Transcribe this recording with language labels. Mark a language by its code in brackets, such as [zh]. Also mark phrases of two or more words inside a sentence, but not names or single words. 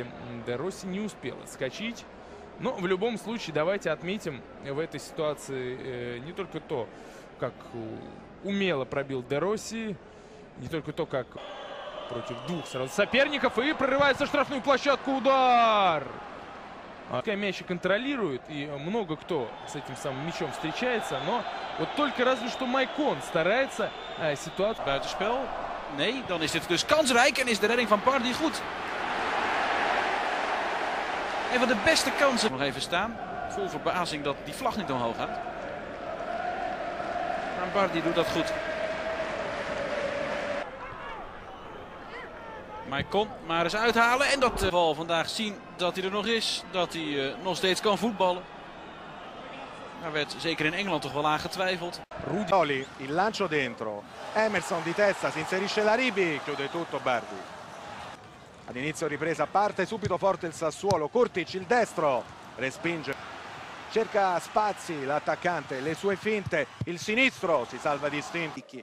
[ru] Де Росси не успел отскочить. Но в любом случае давайте отметим в этой ситуации не только то, как умело пробил Де Росси, не только то, как против двух сразу соперников, и прорывается в штрафную площадку. Удар! Мячи контролирует, и много кто с этим самым мячом встречается, но вот только разве что Майкон старается ситуацию. [nl] Buitenspel. Nee, dan is dit dus kansrijk en is de redding van Bardi goed. Een van de beste kansen. Nog even staan. Vol verbazing dat die vlag niet omhoog gaat. Maar Bardi doet dat goed. Maar hij kon maar eens uithalen en dat zal vandaag zien dat hij er nog is. Dat hij nog steeds kan voetballen. Daar werd zeker in Engeland toch wel aan getwijfeld. [it] Rudi, il lancio dentro. Emerson di testa, si inserisce Laribi, chiude tutto Bardi. Ad inizio ripresa parte subito forte il Sassuolo, Kurtic il destro, respinge. Cerca spazi l'attaccante, le sue finte, il sinistro si salva distinti.